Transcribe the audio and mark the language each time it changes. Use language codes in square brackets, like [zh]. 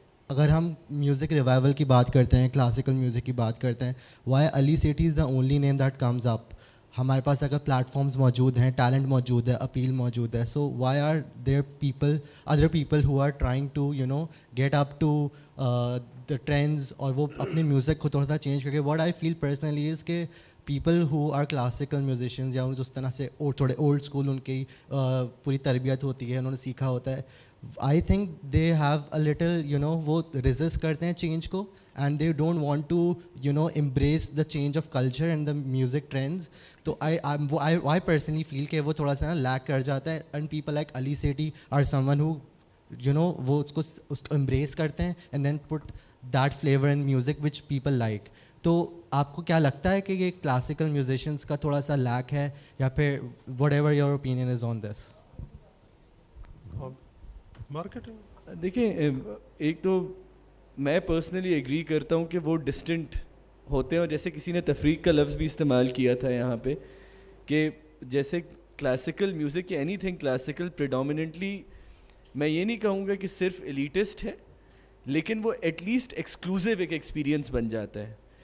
[ur] اگر ہم music revival کی بات کرتے ہیں, کلاسیکل میوزک کی بات کرتے ہیں, [en] Why Ali Sethi is the only name that comes up. [ur] ہمارے پاس اگر پلیٹ فارمز موجود ہیں, ٹیلنٹ موجود ہے, اپیل موجود ہے, [en] so why are there people, other people who are trying to get up to the trends, [ur] اور وہ اپنے میوزک کو تھوڑا سا چینج کر کے. [en] what I feel personally is [ur] کہ [en] people who are classical musicians [ur] یا اس طرح سے تھوڑے اولڈ اسکول ان کی پوری تربیت ہوتی ہے, انہوں نے سیکھا ہوتا ہے, [en] I think they have a little, you know, [ur] وہ resist کرتے ہیں change کو, [en] and they don't want to, you know, embrace the change of culture and the music trends. تو I personally feel [ur] کہ وہ تھوڑا سا نا lack کر جاتا ہے, [en] and people like Ali Sethi are someone who, you know, [ur] وہ اس کو embrace کرتے ہیں [en] and then put that flavor in music which people like. [ur] تو آپ کو کیا لگتا ہے کہ یہ کلاسیکل میوزیشنس کا تھوڑا سا لیک ہے, یا پھر [en] Whatever your opinion is on this? [ur] Marketing دیکھیں, ایک تو میں پرسنلی ایگری کرتا ہوں کہ وہ ڈسٹنٹ ہوتے ہیں, اور جیسے کسی نے تفریق کا لفظ بھی استعمال کیا تھا یہاں پہ, کہ جیسے کلاسیکل میوزک یا اینی تھنگ کلاسیکل پریڈومیننٹلی میں یہ نہیں کہوں گا کہ صرف ایلیٹسٹ ہے, لیکن وہ ایٹ لیسٹ ایکسکلوزیو ایک ایکسپیرینس بن جاتا ہے.